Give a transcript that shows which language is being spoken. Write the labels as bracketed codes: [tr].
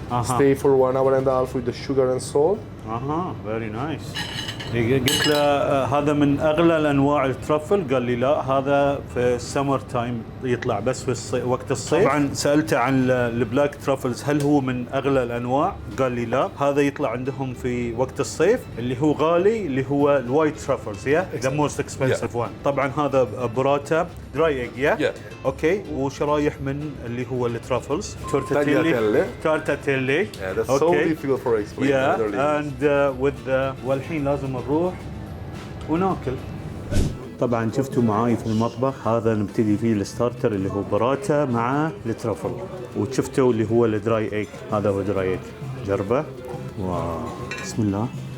[en] Stay for 1 hour and a half with the sugar and salt. Very nice. [ar] قلت له هذا من اغلى الانواع الترفل، قال لي لا هذا في [en] السمر تايم [ar] يطلع بس في وقت الصيف. طبعا سالته عن البلاك ترفلز هل هو من اغلى الانواع، قال لي لا هذا يطلع عندهم في وقت الصيف، اللي هو غالي اللي هو الوايت ترفلز، [en] The most expensive one. [ar] طبعا هذا براتا دراي ايج، اوكي، وشرايح من اللي هو الترفلز. تورتاتيلي. [en] That's so difficult for explaining. and with [ar] والحين لازم نروح وناكل. طبعا شفتوا معاي في المطبخ، هذا نبتدي فيه الستارتر اللي هو براتا مع الترفل، وشفتوا اللي هو الدراي ايج، هذا هو دراي ايج. جربه. واو بسم الله.